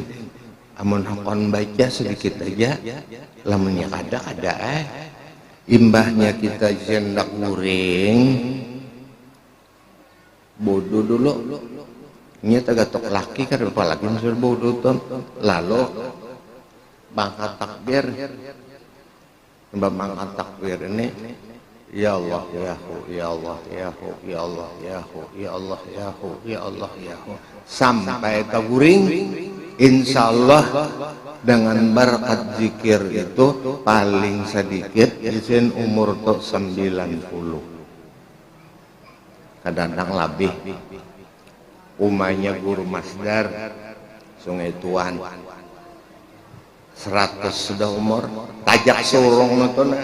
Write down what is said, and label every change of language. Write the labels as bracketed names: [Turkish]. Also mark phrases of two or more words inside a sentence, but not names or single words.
[Banjar] Amun hakon baca sedikit aja, lamunnya ada imbahnya kita jendak nguring bodoh dulu. Ini tagatok laki kan apalagi masuk bodoh tuh. Lalu bangkat takbir, bangkat takbir ini [Arabic] يا الله يا هو يا الله يا هو يا الله يا هو يا الله يا هو يا الله يا هو [Banjar] sampai taguring. [Arabic] إن شاء الله [Banjar] dengan berkat zikir itu paling sedikit izin umur tuh 90. Kadang-kadang lebih. Umanya guru Masdar Sungai Tuan 100 sudah umur tajak surung nonton